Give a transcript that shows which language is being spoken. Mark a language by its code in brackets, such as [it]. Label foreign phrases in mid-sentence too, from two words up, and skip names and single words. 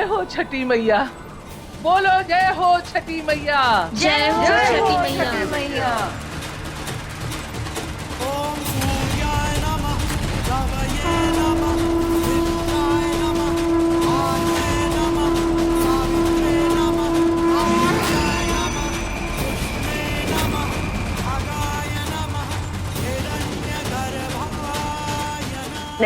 [hi] छठी मैया, बोलो जय हो छठी मैया। जय हो छठी मैया। मैया। [sa] ओम सूर्याय नमः, रवये नमः, विद्याय नमः, आर्ये नमः, सावित्रे नमः, अमृताय नमः, कृष्णे नमः, खगाय नमः, हिरण्यगर्भाय नमः।